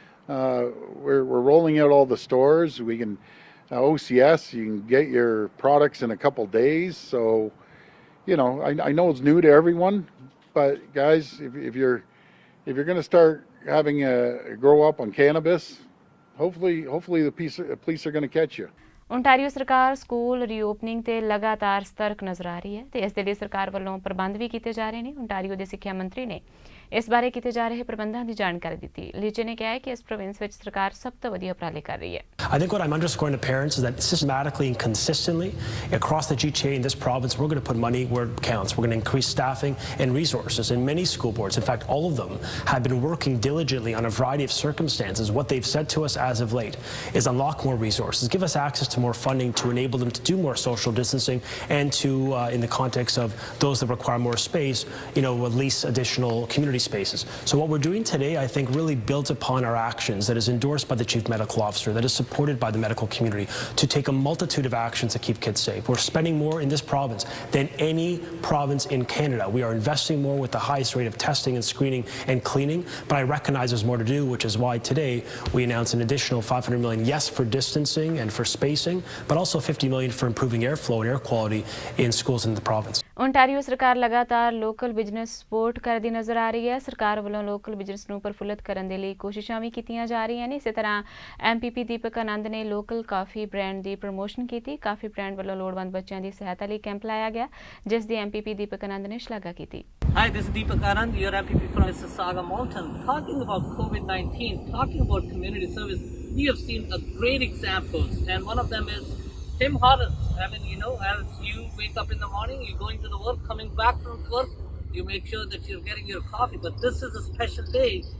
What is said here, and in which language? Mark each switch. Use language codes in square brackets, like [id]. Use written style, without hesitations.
[en] We're rolling out all the stores. We can OCS. You can get your products in a couple days. So, I know it's new to everyone, but guys, if you're going to start having a grow up on cannabis, hopefully the police are going to catch you. [pa] Ontario ਸਰਕਾਰ school ਰੀਓਪਨਿੰਗ ਤੇ ਲਗਾਤਾਰ ਸਤਰਕ ਨਜ਼ਰ ਆ ਰਹੀ ਹੈ ਤੇ ਇਸ ਦੇ ਲਈ ਸਰਕਾਰ ਵੱਲੋਂ ਪ੍ਰਬੰਧ ਵੀ ਕੀਤੇ ਜਾ ਰਹੇ ਨੇ। ਓਨਟਾਰੀਓ ਦੇ ਸਿੱਖਿਆ ਮੰਤਰੀ ਨੇ ਇਸ ਬਾਰੇ ਕੀਤੇ ਜਾ ਰਹੇ ਪ੍ਰਬੰਧਾਂ ਦੀ ਜਾਣਕਾਰੀ ਦਿੱਤੀ। ਲੀਚੇ ਨੇ ਕਿਹਾ ਹੈ ਕਿ ਇਸ ਪ੍ਰੋਵਿੰਸ ਵਿੱਚ ਸਰਕਾਰ ਸਭ ਤੋਂ ਵਧੀਆ ਉਪਰਾਲੇ ਕਰ ਰਹੀ ਹੈ। [en] I think what I'm underscoring to parents is that systematically and consistently across the GTA in this province, we're going to put money where it counts. We're going to increase staffing and resources. And many school boards, in fact, all of them, have been working diligently on a variety of circumstances. What they've said to us as of late is unlock more resources, give us access to more funding to enable them to do more social distancing and to, in the context of those that require more space, lease additional community spaces. So what we're doing today, I think, really builds upon our actions, that is endorsed by the Chief Medical Officer, that is supported by the medical community, to take a multitude of actions to keep kids safe. We're spending more in this province than any province in Canada. We are investing more with the highest rate of testing and screening and cleaning, but I recognize there's more to do, which is why today we announced an additional $500 million, yes, for distancing and for spacing, but also $50 million for improving airflow and air quality in schools in the province. [pa] Ontario ਸਰਕਾਰ ਲਗਾਤਾਰ local business support ਕਰਦੀ ਨਜ਼ਰ ਆ ਰਹੀ ਹੈ। ਸਰਕਾਰ ਵੱਲੋਂ local business ਨੂੰ ਪ੍ਰਫੁੱਲਤ ਕਰਨ ਦੇ ਲਈ ਕੋਸ਼ਿਸ਼ਾਂ ਵੀ ਕੀਤੀਆਂ ਜਾ ਰਹੀਆਂ ਨੇ। ਇਸੇ ਤਰ੍ਹਾਂ MPP ਦੀਪਕ ਆਨੰਦ ਨੇ ਲੋਕਲ ਕਾਫੀ ਬ੍ਰਾਂਡ ਦੀ ਪ੍ਰਮੋਸ਼ਨ ਕੀਤੀ। ਕਾਫੀ ਬ੍ਰਾਂਡ ਵੱਲੋਂ ਲੋੜਵੰਦ ਬੱਚਿਆਂ ਦੀ ਸਹਾਇਤਾ ਲਈ ਕੈਂਪ ਲਾਇਆ ਗਿਆ, ਜਿਸ ਦੀ MPP ਦੀਪਕ ਆਨੰਦ ਨੇ ਸ਼ਲਾਘਾ ਕੀਤੀ। [en] Hi, this is Deepak Anand, your MPP from Mississauga, Moulton. Talking about COVID-19, talking about community service, we have seen great examples, and one of them is Tim Hortons. I mean, as you wake up in the morning, you're going to the work, coming back from work, you make sure that you're getting your coffee. But this is a special day